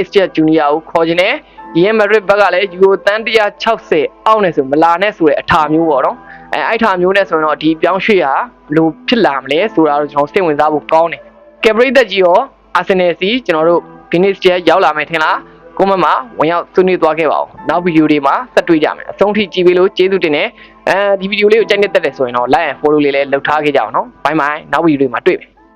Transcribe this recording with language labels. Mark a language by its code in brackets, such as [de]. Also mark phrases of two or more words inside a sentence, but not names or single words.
[my] စီယာဂျူနီယာကိုခေါ်ခြင်းနဲ့ရီယယ်မက်ဒရစ်ဘက်ကလည်းယူရိုတန်း160အောက်နဲ့ဆိုမလာနဲ့ဆိုတဲ့အထာမျိုးပေါ့နော်အဲ့ထာမျိုးနဲ့ဆိုရင်တော့ဒီပြောင်းရွှေ့ဟာဘယ်လိုဖြစ်လာမလဲဆိုတာတော့ကျွန်တော်စိတ်ဝင်စားဖို့ကောင်းတယ်ကဲပရိသတ်ကြီးရောအာဆင်နယ်စီကျွန်တော်တို့ဗီနစ်စီယာရောက်လာမယ်ထင်လားကွန်မန့်မှာဝင်ရောက်ဆွေးနွေးသွားခဲ့ပါဦးနောက်ဗီဒီယိုတွေမှာဆက်တွေ့ကြမယ်အဆုံးထိကြည့်ပေးလို့ကျေးဇူးတင်တယ်ဒီဗီဒီယိုလေးကိုကြိုက်နေတတ်တယ်ဆိုရင်တော့ [en] like and follow [my] လေးလည်းလုပ်ထားခဲ့ကြအောင်နော်ဘိုင်ဘိုင်နောက်ဗီဒီယိုတွေမှာတွေ့မယ်